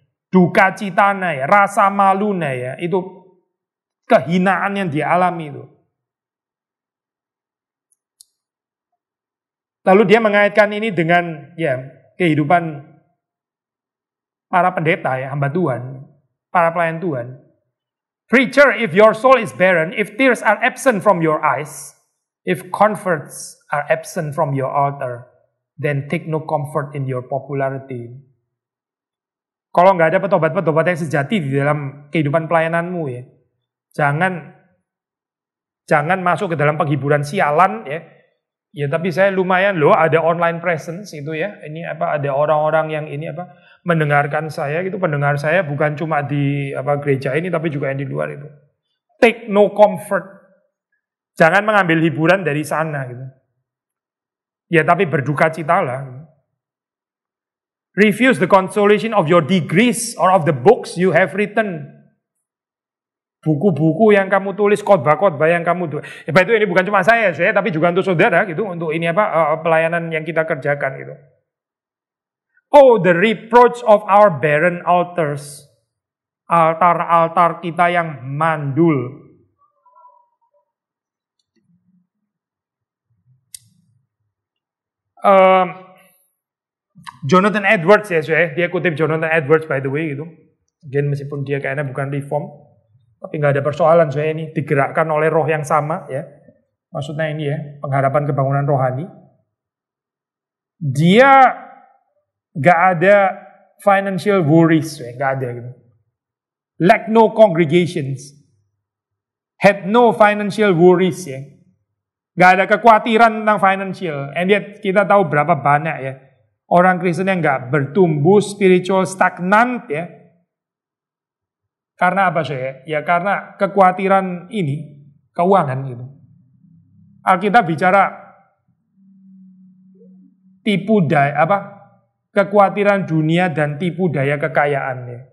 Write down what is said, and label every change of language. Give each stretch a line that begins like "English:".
Indonesian: Duka citanya ya, rasa malunya ya, itu kehinaan yang dialami itu. Lalu dia mengaitkan ini dengan ya kehidupan para pendeta ya, hamba Tuhan, para pelayan Tuhan.
English: Preacher, if your soul is barren, if tears are absent from your eyes, if comforts are absent from your altar, then take no comfort in your popularity.
Indonesian: Kalau nggak ada petobat-petobat yang sejati di dalam kehidupan pelayananmu ya, jangan masuk ke dalam penghiburan sialan ya. Ya tapi saya lumayan loh ada online presence itu ya. Ini apa ada orang-orang yang ini apa mendengarkan saya gitu. Pendengar saya bukan cuma di apa gereja ini tapi juga yang di luar itu.
English: Take no comfort.
Indonesian: Jangan mengambil hiburan dari sana gitu. Ya tapi berduka citalah. Gitu.
English: Refuse the consolation of your degrees or of the books you have written.
Indonesian: Buku-buku yang kamu tulis, khotbah-khotbah yang kamu tulis. Ya, itu ini bukan cuma saya, tapi juga untuk saudara gitu, untuk ini apa pelayanan yang kita kerjakan gitu.
English: Oh, the reproach of our barren altars.
Indonesian: Altar-altar kita yang mandul. Jonathan Edwards ya, dia kutip Jonathan Edwards
English: by the way
Indonesian: gitu. Again, meskipun dia kayaknya bukan reform, tapi nggak ada persoalan ini digerakkan oleh roh yang sama ya. Maksudnya ini ya, pengharapan kebangunan rohani. Dia nggak ada financial worries, nggak ada gitu.
English: Lack no congregations, had no financial worries
Indonesian: ya. Nggak ada kekhawatiran tentang financial.
English: And yet
Indonesian: kita tahu berapa banyak ya orang Kristen yang nggak bertumbuh spiritual stagnan ya. Karena apa ya karena kekhawatiran ini keuangan gitu. Alkitab bicara tipu daya kekhawatiran dunia dan tipu daya kekayaan ya.